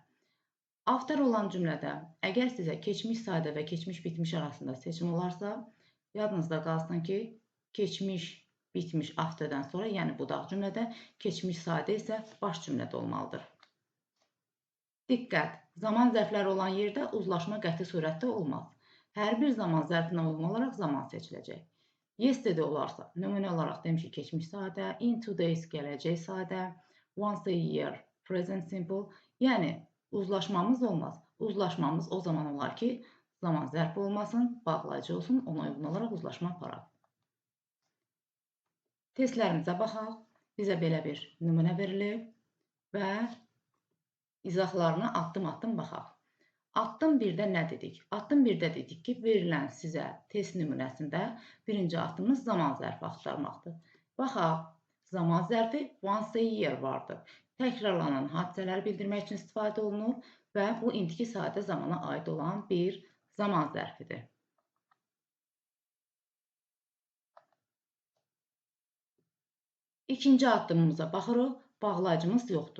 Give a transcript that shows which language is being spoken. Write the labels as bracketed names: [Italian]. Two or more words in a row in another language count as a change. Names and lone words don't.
[Azerbaijani] After olan cümlədə əgər sizə keçmiş sadə və keçmiş bitmiş arasında seçim olarsa, yadınızda qalsın ki, keçmiş bitmiş after'dən sonra, yəni budaq cümlədə, keçmiş sadə isə baş cümlədə olmalıdır. Diqqət! Zaman zərfləri olan yerdə uzlaşma qəti surətdə olmaz. Hər bir zaman zərfinə uyğun olaraq zaman seçiləcək. Yesterday olarsa, nümunə olaraq demişik keçmiş sadə, [English] in 2 days [Azerbaijani] gələcək sadə, [English] once a year present simple. [Azerbaijani] Yəni uzlaşmamız olmaz. Uzlaşmamız o zaman olar ki, zaman zərfi olmasın, bağlayıcı olsun, ona uyğun olaraq uzlaşma aparaq. Testlərimizə baxaq. Bizə belə bir nümunə verilib və izahlarına addım-addım baxaq. Addım 1-də nə dedik? Addım 1-də dedik ki, verilən sizə test nümunəsində birinci addımımız zaman zərfi axtarmaqdır. Baxaq, zaman zərfi [English] once a year [Azerbaijani] vardır. Təkrarlanan hadisələri bildirmək üçün istifadə olunur və bu indiki sadə zamana aid olan bir zaman zərfidir. İkinci addımımıza baxırıq, bağlayıcımız yoxdur.